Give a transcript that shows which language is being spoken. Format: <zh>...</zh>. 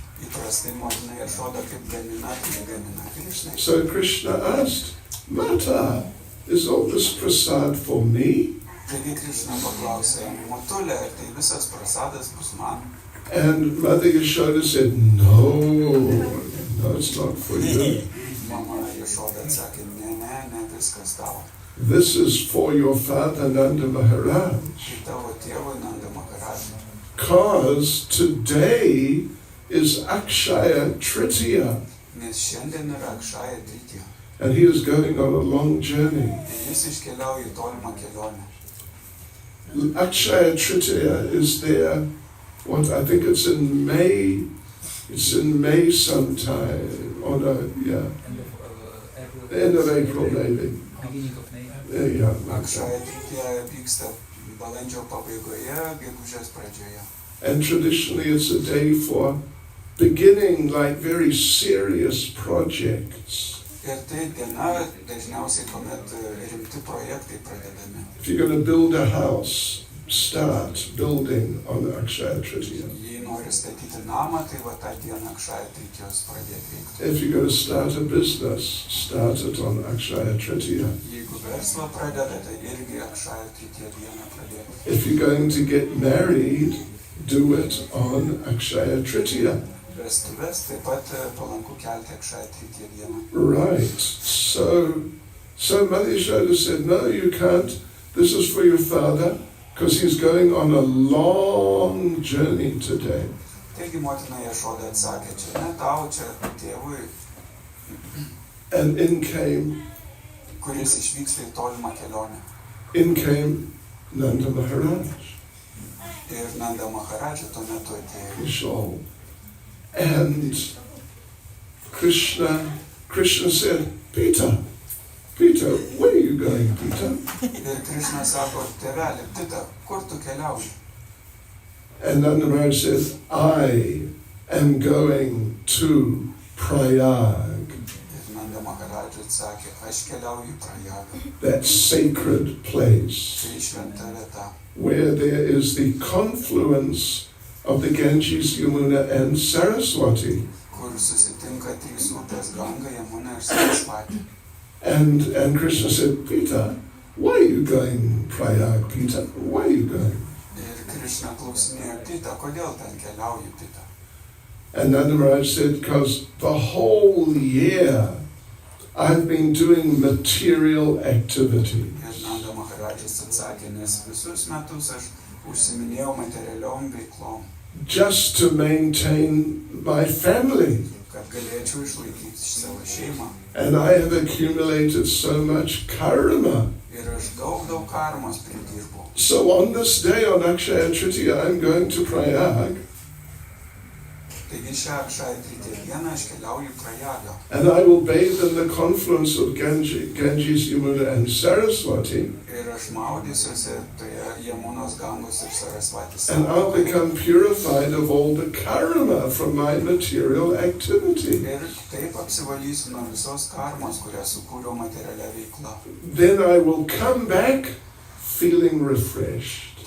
<lt>Įprastai motina Jašoda kaip gamina, tai gamina Krišnai.</lt> <en>So Krishna asked, Mata, is all this prasad for me?</en> <lt>Taigi Krišna paklausė, Motulė, ar tai visas prasadas bus man?</lt> <en>And Mother Yashoda said, no, it's not for you.</en> <lt>Mama Jašoda atsakė, ne, viskas tavo.</lt> <en>This is for your father Nanda Maharaj.</en> <lt>Tai tavo tėvui Nanda Maharaj.</lt> <en>Because today is Akshaya Tritiya.</en> <lt>Nes šiandien yra Akshaya Tritiya.</lt> <en>And he is going on a long journey.</en> <lt>Ir jis iškeliauja į tolimą kelionę.</lt> <en>Akshaya Tritiya is there, I think it's in May. It's in May sometime. Oh no, yeah. End of April maybe. Beginning of May. Yeah.</en> <lt>Akshaya Tritiya vyksta balandžio pabaigoje, gegužės pradžioje.</lt> <en>And traditionally it's a day for beginning like very serious projects.</en> <lt>Ir tai diena dažniausiai, kuomet rimti projektai pradedami.</lt> <en>If you're going to build a house, start building on Akshaya Tritiya.</en> <lt>Jei nori statyti namą, tai va tą dieną Akshaya Tritijos pradėti reiktų.</lt> <en>If you're going to start a business, start it on Akshaya Tritiya.</en> <lt>Jeigu verslą pradeda, tai irgi Akshaya Tritiya dieną pradėti.</lt> <en>If you're going to get married, do it on Akshaya Tritiya.</en> <lt>Vestuves taip pat palanku kelti Akshaya Tritiya dieną.</lt> <en>Right. So Mother Yashoda said, no, you can't. This is for your father, because he's going on a long journey today.</en> <lt>Taigi motina Jašoda atsakė, čia ne tau, čia tėvui,</lt> <en>And in came</en> <lt>kuris išvyksta į tolimą kelionę.</lt> <en>Nanda Maharaj.</en> <lt>Ir Nanda Maharaj tuo metu atėjo. Vishal.</lt> <en>And Krishna said, Peter, where are you going, Peter?</en> <lt>Ir Krišna sako, tėveli, Pita, kur tu keliauji?</lt> <en>And Nanda Maharaj said, I am going to Prayag,</en> <lt>Ir Nanda Maharaj atsakė, aš keliauju į Prayagą.</lt> <en>that sacred place</en> <lt>Tai šventa vieta,</lt> <en>where there is the confluence of the Ganges, Yamuna and Saraswati.</en> <lt>kur susitinka trys upės Ganga, Yamuna ir Sarasvati.</lt> <en>And Krishna said, Peter, why are you going Prayag, Peter? Why are you going?</en> <lt>Ir Krišna klausinėjo, Pita, kodėl ten keliauji, Pita?</lt> <en>And Nanda Maharaj said, because the whole year I've been doing material activities.</en> <lt>Ir Nanda Maharaj Maharadžas atsakė, nes visus metus aš užsiminėjau materialiom veiklom,</lt> <en>just to maintain my family.</en> <lt>kad galėčiau išlaikyti savo šeimą.</lt> <en>And I have accumulated so much karma.</en> <lt>Ir aš daug karmos pridirbau.</lt> <en>So on this day, on Akshaya Tritiya, I'm going to Prayag.</en> <lt>Taigi šią Akshaya Tritiya dieną aš keliauju Prayagą.</lt> <en>And I will bathe in the confluence of Ganges, Yamuna and Saraswati.</en> <lt>Ir aš maudysiuosi toje Jamunos, Gangos ir Sarasvatės.</lt> <en>And I'll become purified of all the karma from my material activity.</en> <lt>Ir taip apsivalysiu nuo visos karmos, kurią sukūriau materialia veikla.</lt> <en>Then I will come back feeling refreshed.</en>